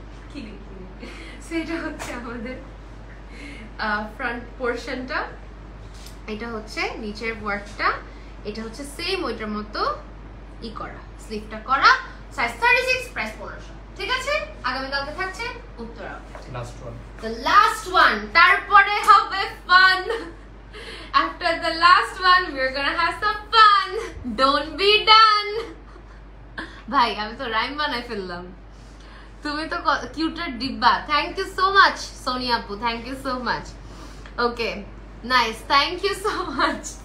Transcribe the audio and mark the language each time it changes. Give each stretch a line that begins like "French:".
Bangla: কি সেটা হচ্ছে আমাদের ফ্রন্ট পোরশনটা, এটা হচ্ছে নিচের ওয়ার্কটা, এটা হচ্ছে সেম ওইটার মতো ই করা, স্লিভটা করা, সাইজ 36, প্রাইস 1500। ঠিক আছে, আগামী কালকে থাকছে উত্তর outfit, last one,
English: the last one,
Bangla: তারপরে হবে fun.
English: After the last one we're gonna have some fun, don't be done।
Bangla: ভাই আমি তো রাইম বানাই ফেললাম, তুমি তো কিউটার ডিব্বা। Thank you so much Sonia আপু, thank you so much. Okay nice, thank you so much.